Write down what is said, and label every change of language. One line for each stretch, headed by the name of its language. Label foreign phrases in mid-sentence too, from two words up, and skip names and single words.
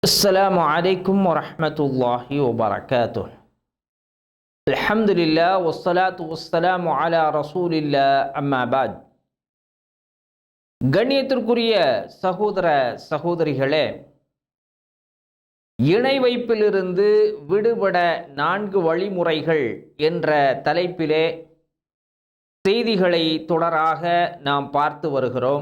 Arabic: السلام عليكم ورحمة الله وبركاته. الحمد لله والصلاة والسلام على رسول الله أما بعد.
Tamil: கண்ணியத்திற்குரிய சகோதர சகோதரிகளே, இணை வைப்பிலிருந்து விடுபட 4 வழிமுறைகள் என்ற தலைப்பிலே செய்திகளை தொடராக நாம் பார்த்து வருகிறோம்.